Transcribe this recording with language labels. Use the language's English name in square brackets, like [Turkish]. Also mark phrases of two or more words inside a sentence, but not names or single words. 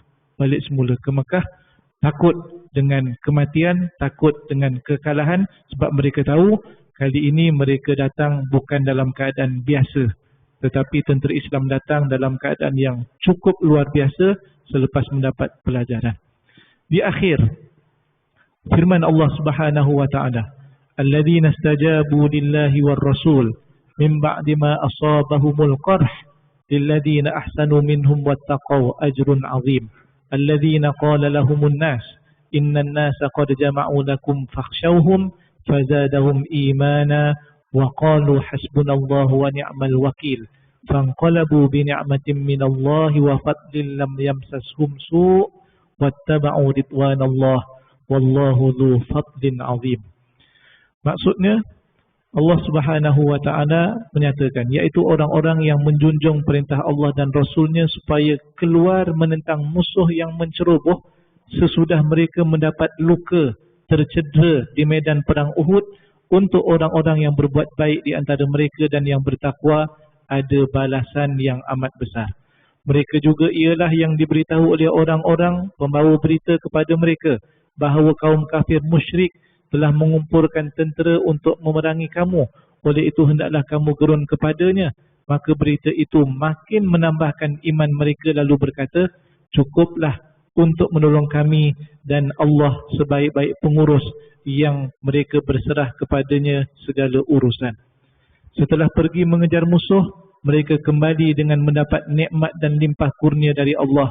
[Malay] Balik semula ke Mekah, takut dengan kematian, takut dengan kekalahan, sebab mereka tahu kali ini mereka datang bukan dalam keadaan biasa, tetapi tentera Islam datang dalam keadaan yang cukup luar biasa selepas mendapat pelajaran. Di akhir firman Allah [Arabic] سبحانه وتعالى الذين استجابوا لله والرسول من بعد ما أصابهم القرح للذين أحسنوا منهم واتقوا أجر عظيم الذين قال لهم الناس إن الناس قد جمعوا لكم فاخشوهم فزادهم إيمانا وقالوا حسبنا الله ونعم الوكيل فانقلبوا بنعمة من الله وفضل لم يمسسهم سوء واتبعوا رضوان الله والله ذو فضل عظيم. [Malay] Maksudnya Allah [Arabic] سبحانه وتعالى [Malay] menyatakan, iaitu orang-orang yang menjunjung perintah Allah dan Rasulnya supaya keluar menentang musuh yang menceroboh sesudah mereka mendapat luka, tercedera di medan perang Uhud. Untuk orang-orang yang berbuat baik di antara mereka dan yang bertakwa ada balasan yang amat besar. Mereka juga ialah yang diberitahu oleh orang-orang pembawa berita kepada mereka bahawa kaum kafir musyrik telah mengumpulkan tentera untuk memerangi kamu. Oleh itu hendaklah kamu gerun kepadanya. Maka berita itu makin menambahkan iman mereka, lalu berkata, cukuplah untuk menolong kami dan Allah sebaik-baik pengurus yang mereka berserah kepadanya segala urusan. Setelah pergi mengejar musuh, mereka kembali dengan mendapat nikmat dan limpah kurnia dari Allah.